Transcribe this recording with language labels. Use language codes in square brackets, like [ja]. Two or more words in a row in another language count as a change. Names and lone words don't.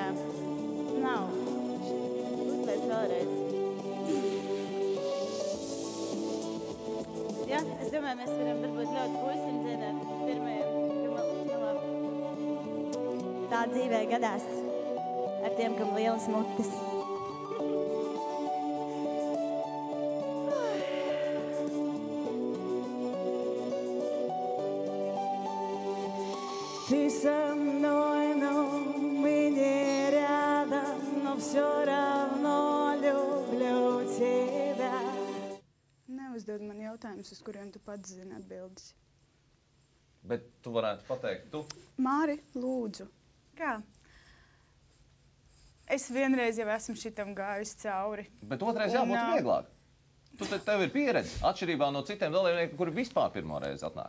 [lv] Nav. Uzliec vēlreiz. Jā, es domāju, mēs varam varbūt ļoti puisim dziedāt pirmajiem. Tā dzīvē gadās ar tiem, kam lielas mutes. [ru] Ты со мной, но мы не рядом, но все равно люблю тебя. [lv] Neuzdod man jautājumus, uz kuriem tu pats zini atbildes. Bet tu varētu pateikt, tu? Māri, lūdzu. Kā? Es vienreiz jau esmu šitam gājusi cauri. Bet otrais jābūt vieglāk. Tev ir pieredze, atšķirībā no citiem dalībniekiem, kuri vispār pirmo reizi atnāk.